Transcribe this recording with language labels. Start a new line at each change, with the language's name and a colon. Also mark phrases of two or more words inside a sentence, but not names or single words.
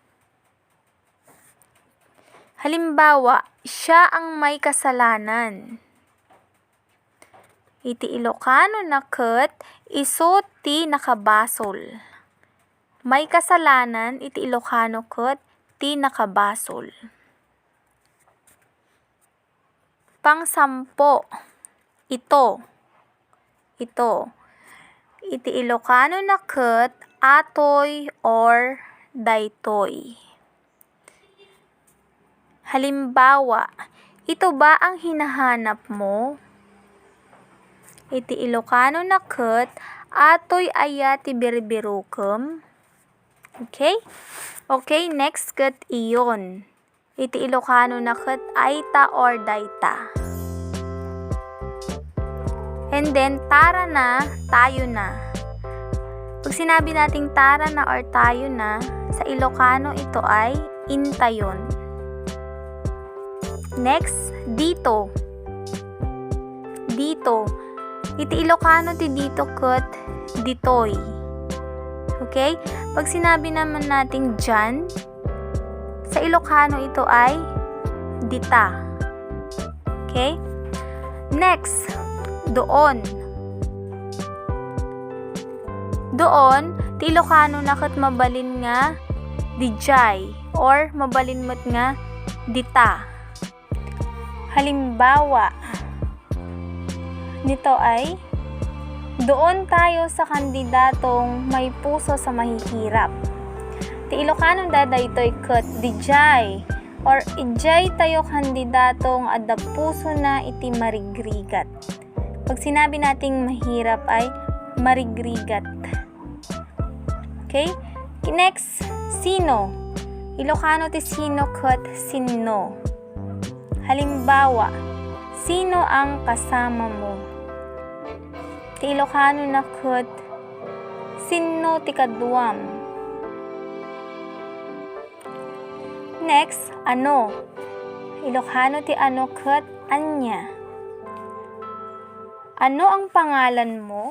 Filipino: Halimbawa, siya ang may kasalanan.
Iloko: Iti Ilocano na ket isu ti nakabasol.
Filipino: May kasalanan
Iloko: iti Ilocano ket ti nakabasol.
Filipino: Pang-sampo, ito. Ito.
Iloko: Iti Ilocano na ket atoy or daytoy.
Filipino: Halimbawa, ito ba ang hinahanap mo?
Iloko: Iti Ilocano na ket atoy aya ti birbirukem.
English: Okay? Okay, next
Iloko: ket iyon. Iti Ilocano na ket ayta or dayta.
English: And then,
Filipino: tara na, tayo na. Pag sinabi nating tara na or tayo na, sa Ilocano ito ay intayon. Next, dito. Dito.
Iloko: Iti Ilocano ti dito ket ditoy.
English: Okay?
Filipino: Pag sinabi naman nating dyan, sa Ilocano ito ay dita.
English: Okay? Next, doon.
Filipino: Doon,
Iloko: ti Ilocano na kat mabalin nga dijay or mabalin mo't nga dita.
Filipino: Halimbawa, nito ay doon tayo sa kandidatong may puso sa mahihirap.
Iloko: Ti Ilocano dadaytoy ket dijay or ijay tayo kandidatong adda puso na iti marigrigat.
Filipino: Pag sinabi nating mahirap ay marigrigat.
English: Okay? Next, sino.
Iloko: Ilocano ti sino ket sinno.
Filipino: Halimbawa, sino ang kasama mo?
Iloko: Ti Ilocano na ket sinno ti kaduam.
English: Next, ano.
Iloko: Ilocano ti ano ket anya.
Filipino: Ano ang pangalan mo?